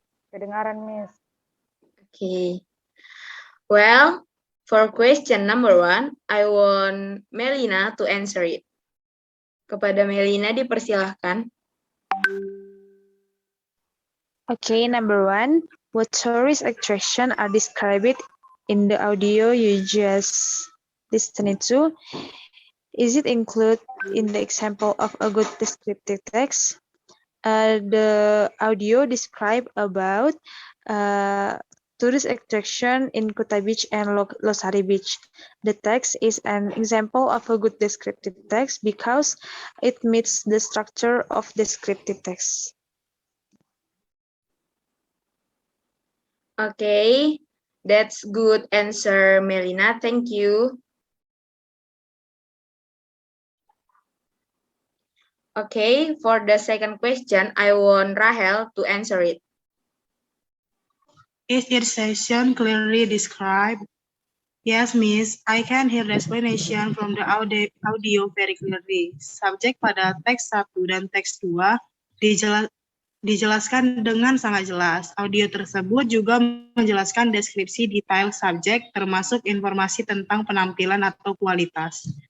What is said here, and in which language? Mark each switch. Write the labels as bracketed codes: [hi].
[id] Kedengaran, Miss. [en] Okay. Well, for question number 1, I want Melina to answer it. [id] Kepada Melina dipersilahkan. [en] Okay, number 1. What tourist attraction are described in the audio you just listened to? Is it included in the example of a good descriptive text? The audio describe about tourist attraction in Kuta Beach and Losari Beach. The text is an example of a good descriptive text because it meets the structure of descriptive text. Okay, that's good answer, Melina. Thank you. Okay, for the second question, I want Rahel to answer it. Is your session clearly described? Yes, Miss. I can hear the explanation from the audio very clearly. [id] Subjek pada teks 1 dan teks 2 dijelaskan dengan sangat jelas. Audio tersebut juga menjelaskan deskripsi detail subjek, termasuk informasi tentang penampilan atau kualitas.